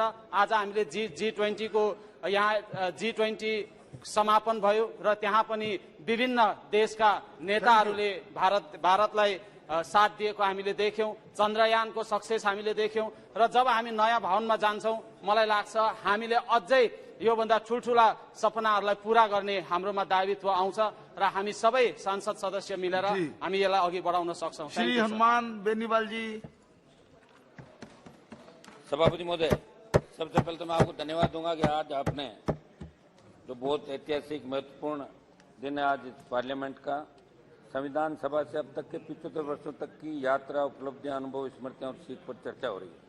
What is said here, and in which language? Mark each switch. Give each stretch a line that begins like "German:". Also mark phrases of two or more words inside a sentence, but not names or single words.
Nepali: आज हामीले G20 को यहाँ G20 समापन भयो र त्यहाँ पनि विभिन्न देशका नेताहरूले भारतलाई साथ दिएको हामीले देख्यौं। चन्द्रयानको सक्सेस हामीले देख्यौं र जब हामी नयाँ भवनमा जान्छौं मलाई लाग्छ हामीले अझै योभन्दा ठुल्ठुला सपनाहरूलाई पूरा गर्ने हाम्रोमा दायित्व आउँछ र हामी सबै सांसद सदस्य मिलेर हामी यसलाई अघि बढाउन सक्छौं। श्री हनुमान बेनीवाल जी।
Hindi: सभापति महोदय, सबसे पहले तो मैं आपको धन्यवाद दूंगा कि आज आपने जो बहुत ऐतिहासिक महत्वपूर्ण दिन है आज पार्लियामेंट का, संविधान सभा से अब तक के 75 वर्षों तक की यात्रा, उपलब्धियां, अनुभव, स्मृतियां और सीख पर चर्चा हो रही है।